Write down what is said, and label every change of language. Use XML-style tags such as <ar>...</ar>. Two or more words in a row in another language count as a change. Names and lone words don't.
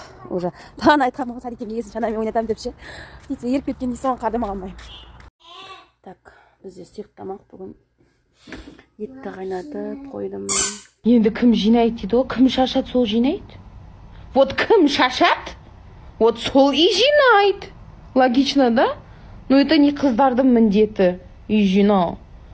<kk>Уже бағана айтқанмын ғой, садиктен келгесін шанамен ойнатамын деп ше. Сөйтсе еріп кеткен дейсің, соған қадырма қалмай. Так, бізде сұйық тамақ бүгін. Етті қайнатып қойдым. Енді кім жинайды дейді ғой? Кім шашады, сол жинайды. Вот кім шашады, вот сол и жинайды. Логично, да? Но это не қыздардың міндеті. Үй жинау.</kk>